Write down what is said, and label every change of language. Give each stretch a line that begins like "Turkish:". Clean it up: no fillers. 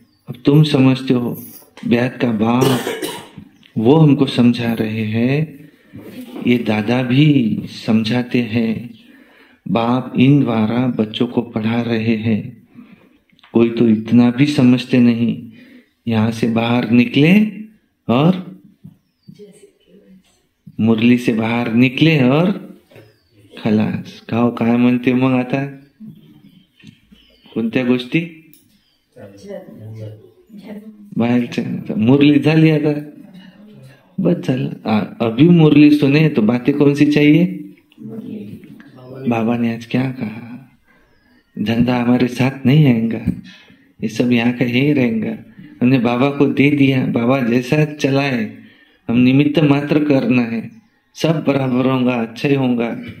Hindi: अब तुम समझते हो ब्याह का बाप वो हमको समझा रहे हैं, ये दादा भी समझाते हैं, बाप इन द्वारा बच्चों को पढ़ा रहे हैं। कोई तो इतना भी समझते नहीं, यहां से बाहर निकले और मुरली से बाहर निकले और खलास।
Marathi: काहो काय म्हणते मग आता कोणत्या गोष्टी बाहेरच्या मुरली झाली आता बस झालं।
Hindi: अभी मुरली सुने तो बातें कौन सी चाहिए? बाबा ने आज क्या कहा, धंधा हमारे साथ नहीं आएगा, ये सब यहाँ का ही रहेगा। हमने बाबा को दे दिया, बाबा जैसा चलाए, हम निमित्त मात्र करना है, सब बराबर होगा, अच्छा ही होगा।